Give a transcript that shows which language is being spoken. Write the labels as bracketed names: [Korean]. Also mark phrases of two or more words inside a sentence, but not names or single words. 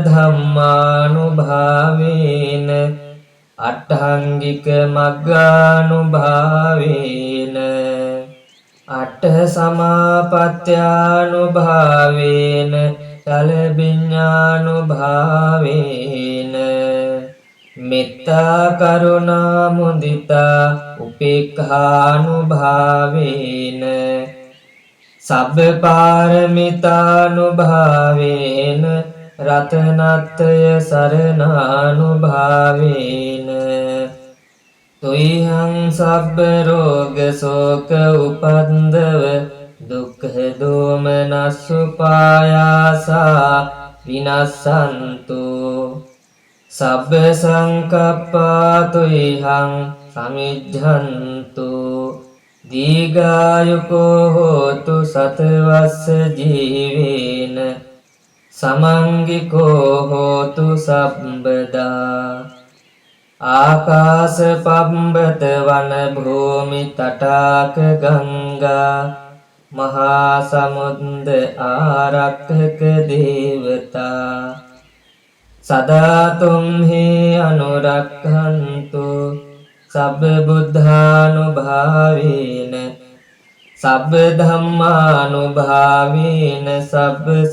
[Pali] ධම්මානුභාවේන අට්ඨංගික මග්ගානුභාවේන අට්ඨ සමාපත්ත්‍යානුභාවේන චලබිඤ්ඤානුභාවේන මෙත්තා කරුණා මුදිතා උපේක්ඛානුභාවේන සබ්බ පාරමිතානුභාවේන රතනත්‍රය සරණානුභාවේන තුයිහං සබ්බ රෝග ශෝක උපන්දව දුක්ඛ දෝමනස්සුපායාසා විනස්සන්තු සබ්බ සංකප්පා තුයිහං සමිජ්ජන්තු දීඝායුකෝ හෝතු සතවස්ස ජීවේන සමංගිකෝ හෝතු සම්බදා ආකාශ පබ්බත වන භූමි තටාක ගංගා මහා සමුද්ද ආරක්ඛක දේවතා සදා තුම්හි අනුරක්ඛන්තු සබ්බ බුද්ධානුභාවේන සබ්බ ධම්මානුභාවේන සබ්බ